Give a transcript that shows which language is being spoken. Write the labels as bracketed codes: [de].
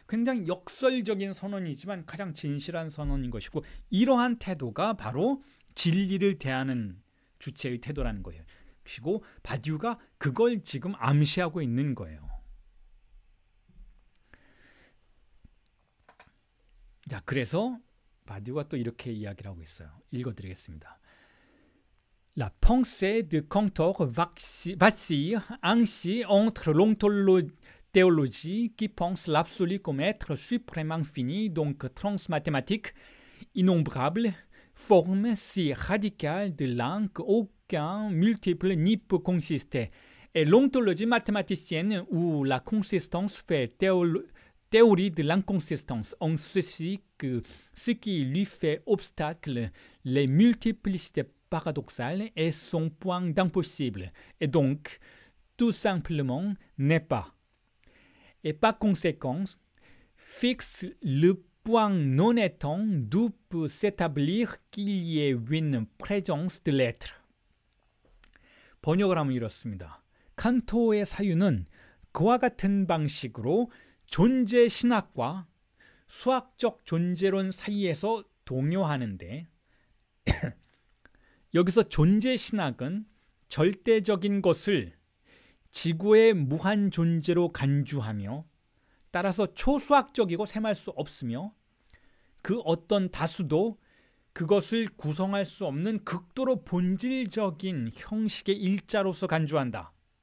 [ko] 굉장히 역설적인 선언이지만 가장 진실한 선언인 것이고, 이러한 태도가 바로 진리를 대하는 주체의 태도라는 거예요. 그리고 바디우가 그걸 지금 암시하고 있는 거예요. 자, 그래서 바디우가 또 이렇게 이야기를 하고 있어요. 읽어드리겠습니다. [fr] La pensée de Cantor vacille ainsi entre l'ontologie qui pense l'absolu comme être suprêmement infini, donc transmathématique, innombrable, forme si radicale de l'un qu'aucun multiple n'y peut consister, et l'ontologie mathématicienne où la consistance fait théorie de l'inconsistance, en ceci que ce qui lui fait obstacle, les multiplicités paradoxales est son point d'impossible, et donc tout simplement n'est pas. Et par conséquent, fixe le point non étant d'où peut s'établir qu'il y ait une présence de l'être. [ko] 번역을 하면 이렇습니다. 칸토의 사유는 그와 같은 방식으로 존재 신학과 수학적 존재론 사이에서 동요하는데, 여기서 존재 신학은 절대적인 것을 지구의 무한 존재로 간주하며, 따라서 초수학적이고 셈할 수 없으며 그 어떤 다수도 그것을 구성할 수 없는 극도로 본질적인 형식의 일자로서 간주한다.